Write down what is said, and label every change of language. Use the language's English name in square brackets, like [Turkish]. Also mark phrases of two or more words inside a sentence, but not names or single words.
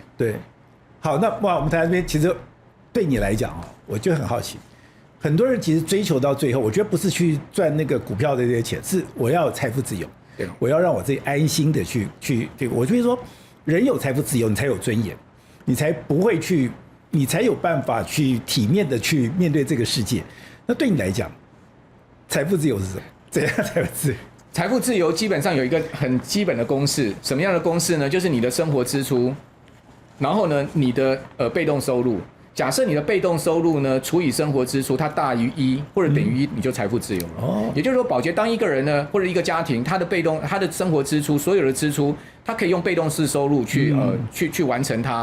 [Chinese] 對，好，那我們台灣這邊其實對你來講我就很好奇，很多人其實追求到最後，我覺得不是去賺那個股票的這些錢，是我要有財富自由，對，我要讓我自己安心的去，我就會說，人有財富自由，你才有尊嚴，你才不會去，你才有辦法去體面的去面對這個世界。那對你來講，財富自由是什麼？怎樣財富自由？財富自由基本上有一個很基本的公式，什麼樣的公式呢？就是你的生活支出，然後呢，你的被動收入。假設你的被動收入呢除以生活支出，它大於1或者等於1，你就財富自由了。也就是說，寶傑當一個人呢，或者一個家庭，他的生活支出，所有的支出，他可以用被動式收入去完成它。